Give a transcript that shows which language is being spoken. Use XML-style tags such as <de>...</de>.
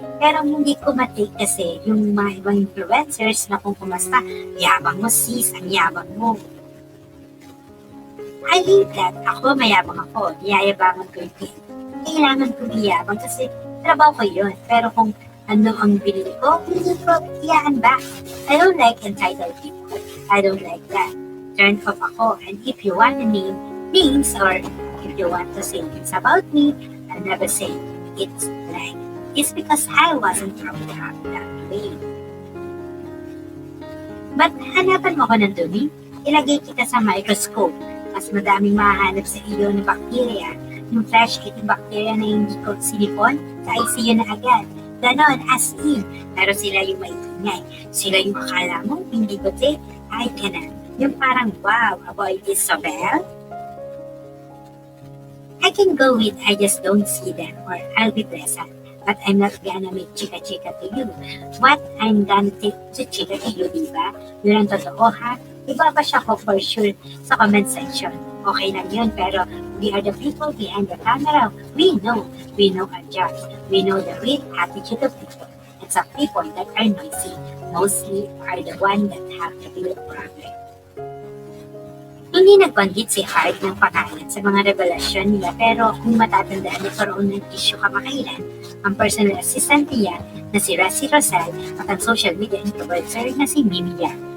<tl>Pero hindi ko matake kasi yung mga ibang influencers na kung kumasta, yabang mo sis, ang yabang mo.</tl> <en>I hate that.</en> <tl>Ako, mayabang ako. Yayabangan ko yung kailangan ko iyabang kasi trabaho ko yun. Pero kung ano ang binili ko, hindi ko iyaan back.</tl> <en>I don't like entitled people. I don't like that. Turn off</en> <tl>ako.</tl> <en>And if you want to name names or if you want to say things about me, I'll never say it's like it's because I wasn't brought up that way.</en> <tl>But hanapan mo ko ng dumi, ilagay kita sa microscope. Mas madaming mahanap sa iyo na bakterya. Yung flesh-eating bacteria na hindi ko sinipon, sa ICU na agad. Ganon, as in. Pero sila yung maingay. Sila yung akala mo, hindi ko take,</tl> <en>I cannot.</en> <tl>Yung parang,</tl> <en>wow, avoid this so well. I can go with, I just don't see them, or I'll be present. But I'm not gonna make chika-chika to you. What I'm gonna take to chika to you, diba?</en> <tl>Yun ang totoo, ha? Ibabash ako for sure sa comment section. Okay lang yun, pero</tl> <en>we are the people behind the camera. We know our jobs. We know the real attitude of people. And some people that are noisy mostly are the one that have the real problem.</en> <tl>Hindi nagbanggit si Heart ng pangalan sa mga revelasyon nila pero kung matatandaan nagkaroon ng issue kamakailan, ang personal assistant niya na si Ressie Rosal at ang social media influencer na si Mimi Yan.</tl>